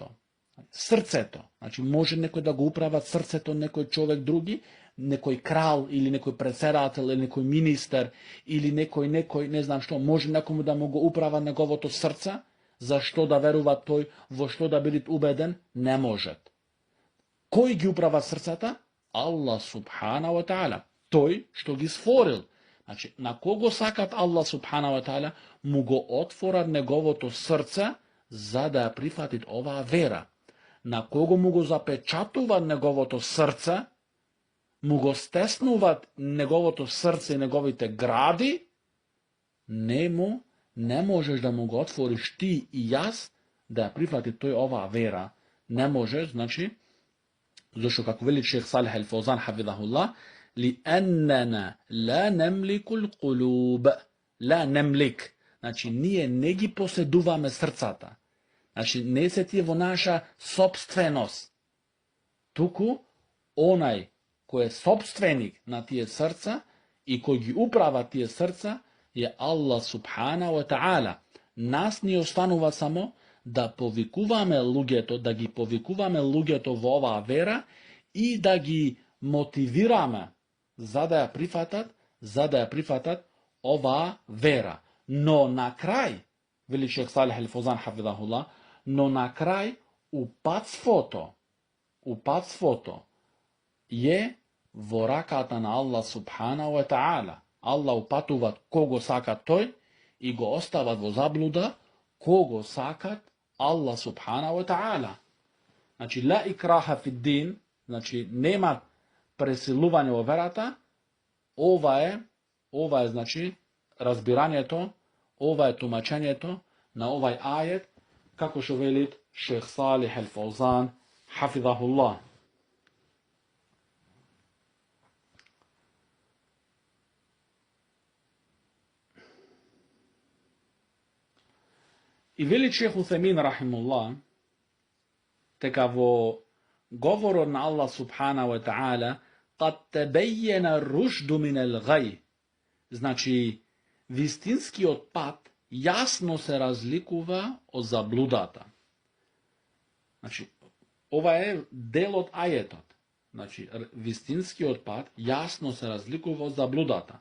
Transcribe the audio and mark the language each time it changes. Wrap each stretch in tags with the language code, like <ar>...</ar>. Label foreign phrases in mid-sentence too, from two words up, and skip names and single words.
<mk>Срцето, значи може некој да го управа срцето некој човек други, некој крал или некој председател или некој министер или некој не знам што, може некому да му го управа неговото срце, зашто да верува тој, во што да биде убеден, не може. Кој ги управа срцата?</mk> <ar>الله سبحانه وتعالى.</ar> <mk>Тој што ги створил. Значи, на кого сакат</mk> <ar>الله سبحانه وتعالى,</ar> <mk>му го отворат неговото срце за да ја прифатит оваа вера. На кого му го запечатуваат неговото срце, му го стеснуваат неговото срце и неговите гради, не можеш да му го отвориш ти и јас да ја прифати тој оваа вера. Не можеш, значи, зашто како вели Шех Салих Ал-Фаузан, хафидахуллах,</mk> <ar>لأننا لا نملك القلوب. لا نملك.</ar> <mk>Значи, ние не ги поседуваме срцата. Значи, не се тие во наша собственост. Туку, онај кој е собственик на тие срца и кој ги управа тие срца е</mk> <ar>الله سبحانه وتعالى.</ar> <mk>Нас ни останува само да повикуваме луѓето, да ги повикуваме луѓето во оваа вера и да ги мотивираме за да ја прифатат оваа вера. Но на крај, вели Шех Салих Ал-Фаузан, хафидахуллах, но на крај упатството е во раката на</mk> <ar>الله سبحانه وتعالى.</ar> <mk>Аллах упатува кого сакат тој и го остават во заблуда кого сакат</mk> <ar>الله سبحانه وتعالى.</ar> <mk>Значи,</mk> <ar>لا إكراه في الدين,</ar> <mk>значи нема пресилување во верата. Ова е значи разбирањето, ова е тумачењето на овај ајет, како што вели Шех Салих Ал-Фаузан, хафидахуллах. И вели Шех Утемин, рахимуллах, дека во говорот на</mk> <ar>الله سبحانه وتعالى قد تبين الرشد من الغي.</ar> <mk>Значи, вистинскиот пат јасно се разликува од заблудата. Значи, ова е дел од ајетот. Значи, вистинскиот пат јасно се разликува од заблудата.</mk>